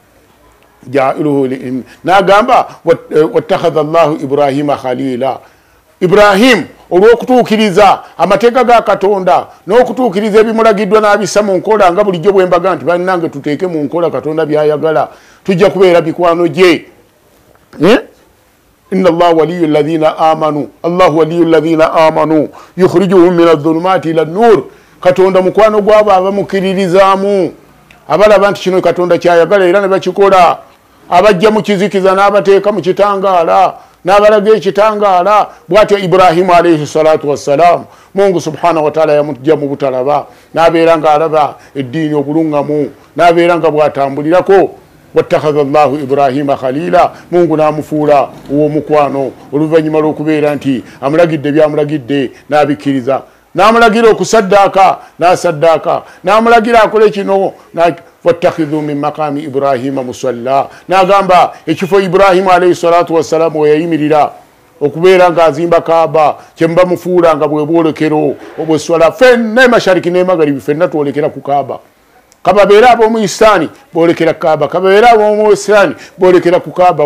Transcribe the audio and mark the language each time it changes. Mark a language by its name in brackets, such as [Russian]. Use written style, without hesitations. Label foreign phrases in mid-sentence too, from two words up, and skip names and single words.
[Arabic] N'agamba واتخذ الله إبراهيم خليلا. [Ganda] Ibrahim olw'okutuukiriza amateeka ga Katonda n'okutuukiriza ebimulagiddwa n'abissa mu nkola nga bulijjo bwe mbaga nti bannange tuteeke mu nkola Katonda by'ayagala tujja kubeera bikwano gye. [Arabic] إن الله ولي الذين آمنوا. الله ولي الذين آمنوا يخرجهم من الظلمات إلى النور. [Ganda] Katonda mukwano gw'abo abamukiririzaamu abalaba nti kino Katonda kyayagala era ne bakikola. Abajja mu kizikiza n'abateeka mu kitangaala n'abalaga ekitangaala. Bw'atyo Ibrahimu [Arabic] عليه الصلاة والسلام [Ganda] Mungu [Arabic] سبحانه وتعالى [Ganda] yamujja mu butalaba n'abeera ng'alaba eddiini obulungamu n'abeera nga bw'atambulirako. [Arabic] واتخذ الله إبراهيم خليلا. [Ganda] Mungu n'amufuula ow'omukwano oluvannyuma lw'okubeera nti amulagidde byamulagidde n'abikkiriza. N'amulagira okusaddaaka n'asaddaaka. N'amulagira akole kino [Arabic] واتخذوا من مقام إبراهيم مصلى. [Ganda] N'agamba ekifo Ibrahimu [Arabic] عليه الصلاة والسلام [Ganda] we yayimirira okubeera ng'azimba Kaaba kye muba mufuula nga bwe bwolekero obweswala ffenna mashariki n'emagaribi ffenna twolekera ku Kaaba. Kababeera ab'omu Isaani boolekera Kaaba. Kababeera ab'omu Isaani boolekera ku Kaaba.